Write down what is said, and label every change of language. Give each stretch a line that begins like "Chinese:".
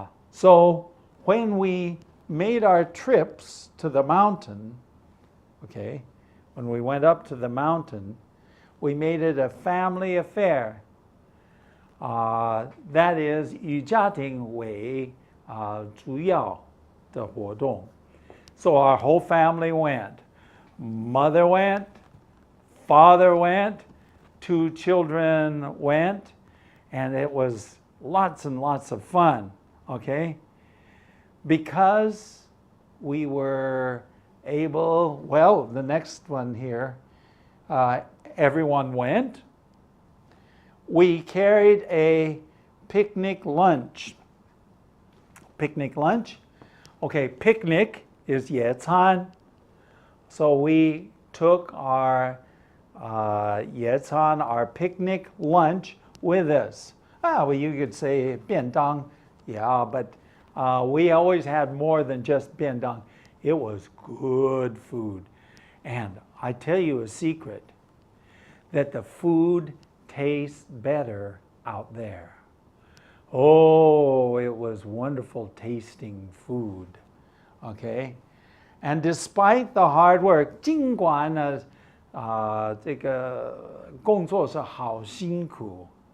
English: So when we made our trips to the mountain, okay, when we went up to the mountain, we made it a family affair. That is,
Chinese: 以家庭为主要的活动.
English: So our whole family went. Mother went, father went, 2 children went, and it was lots and lots of fun, okay? Because we were able, well, the next one here, everyone went. We carried a picnic lunch. Picnic lunch? Okay, picnic is 野餐. So we took our 野餐, our picnic lunch with us. Well, you could say 便当, yeah, but we always had more than just 便当. It was good food. And I tell you a secret, that the food tastes better out there. Oh, it was wonderful tasting food. Okay? And despite the hard work,
Chinese: 尽管呢这个工作是好辛苦